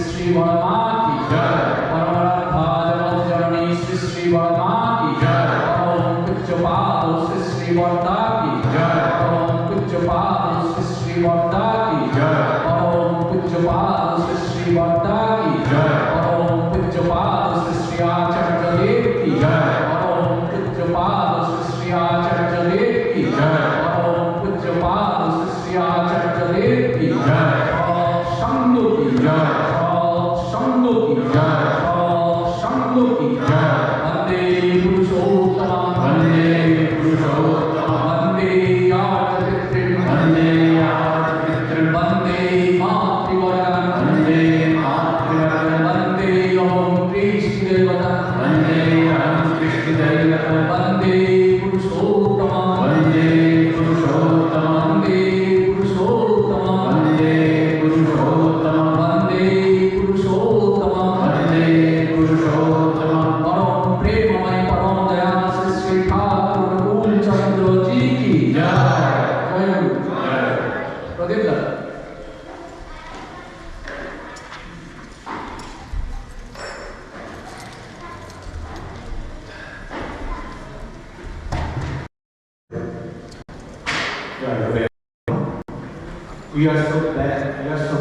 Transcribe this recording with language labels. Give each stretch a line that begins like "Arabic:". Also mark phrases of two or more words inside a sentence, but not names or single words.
Hindi: श्री वर्मा की जय। परमराधा जगत जननी श्री श्री वर्मा की जय। परम पूज्यपाद श्री श्री वर्धा की जय। परम पूज्यपाद श्री श्री वर्धा की जय। परम पूज्यपाद श्री श्री वर्धा की जय। परम पूज्यपाद श्री श्री आचार्य देव की जय। परम पूज्यपाद श्री श्री आचार्य देव की जय। परम पूज्यपाद श्री श्री आचार्य देव की जय। शंभु की जय। शंभु की जय। शंभु की जय।
Sanskrit: वंदे पुरुषोत्तम वंदे पुरुषोत्तम वंदे यावत् वंदे यावत् वंदे मातृवर्गं वंदे मातृवर्गं वंदे ओम कृष्ण देवता वंदे ओम कृष्ण देवता वंदे पुरुषोत्तम वंदे पुरुषोत्तम वंदे पुरुषोत्तम वंदे पुरुषोत्तम वंदे पुरुषोत्तम वंदे पुरुषोत्तम।
Hindi: परम प्रेममय परम दया श्री ठाकुर अनुकूल चंद्र जी की जय। प्रदीप दा
English: We are so glad, we are so